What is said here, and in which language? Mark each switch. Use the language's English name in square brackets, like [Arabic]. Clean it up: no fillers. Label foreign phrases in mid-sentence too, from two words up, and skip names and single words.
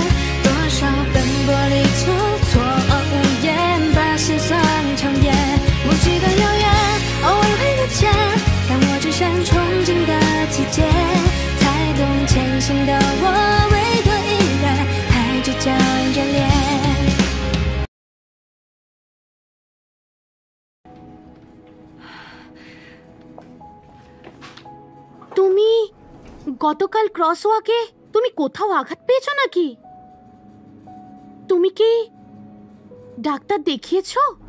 [Chinese] 多少奔波里蹉跎无言，把心酸强咽。不记得遥远，偶尔会搁浅，但我只剩憧憬的季节。才懂前行的我，为何依然还倔强眷恋。 [Bangla] তুমি গতকাল ক্রসওয়াকে তুমি কোথাও আঘাত পেয়েছো নাকি? তুমি কি ডাক্তার দেখিয়েছো?